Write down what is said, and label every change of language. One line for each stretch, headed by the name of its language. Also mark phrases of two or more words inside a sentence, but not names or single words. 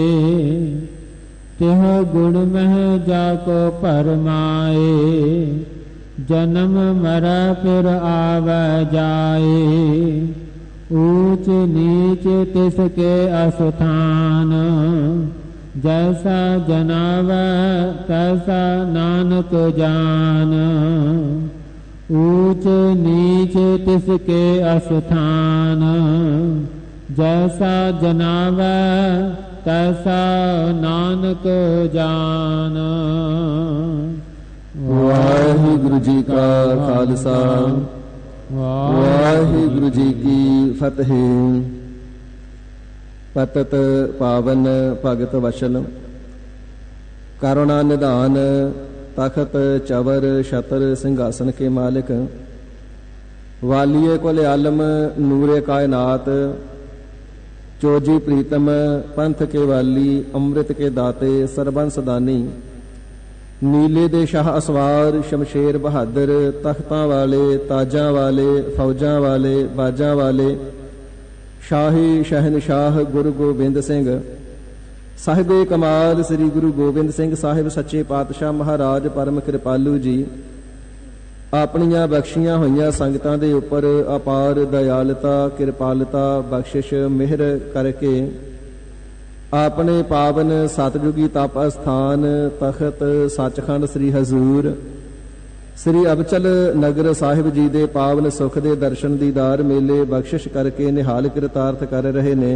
Hindi: तिह गुण मह जाको परमाए, जन्म मर फिर आव जाए। ऊंच नीच तिसके अस्थान, जैसा जनाव तैसा नानक जान। ऊंच नीच तिसके अस्थान, जैसा जनाव तैसा नानक जान। वाहिगुरु जी का खालसा, वाहिगुरु जी की फतेह। पतत पावन भगत वशल, करुणा निधान, तखत चवर छतर सिंहासन के मालिक। वालिये कुल आलम नूरे कायनात, चोजी प्रीतम पंथ के वाली। अमृत के दाते सरबंस दानी, नीले दे शाह असवार शमशेर बहादुर।
Punjabi: ਤਖ਼ਤਾਂ ਵਾਲੇ ਤਾਜਾਂ ਵਾਲੇ, ਫ਼ੌਜਾਂ ਵਾਲੇ ਬਾਜਾਂ ਵਾਲੇ।
Hindi: शाही शहनशाह गुरु गोबिंद सिंह साहिबे कमाल, श्री गुरु गोबिंद सिंह साहिब सच्चे पातशाह
Punjabi: ਮਹਾਰਾਜ ਪਰਮ ਕ੍ਰਿਪਾਲੂ ਜੀ ਆਪਣੀਆਂ ਬਖਸ਼ੀਆਂ ਹੋਈਆਂ ਸੰਗਤਾਂ ਦੇ ਉੱਪਰ ਅਪਾਰ ਦਇਆਲਤਾ, ਕਿਰਪਾਲਤਾ, ਬਖਸ਼ਿਸ਼, ਮਿਹਰ ਕਰਕੇ ਆਪਣੇ ਪਾਵਨ ਸਤਜੁਗੀ ਤਪ ਅਸਥਾਨ ਤਖਤ ਸੱਚਖੰਡ ਸ੍ਰੀ ਹਜ਼ੂਰ ਸ੍ਰੀ ਅਬਚਲ ਨਗਰ ਸਾਹਿਬ ਜੀ ਦੇ ਪਾਵਨ ਸੁਖ ਦੇ ਦਰਸ਼ਨ ਦੀਦਾਰ ਮੇਲੇ ਬਖਸ਼ਿਸ਼ ਕਰਕੇ ਨਿਹਾਲ ਕਿਰਤਾਰਥ ਕਰ ਰਹੇ ਨੇ।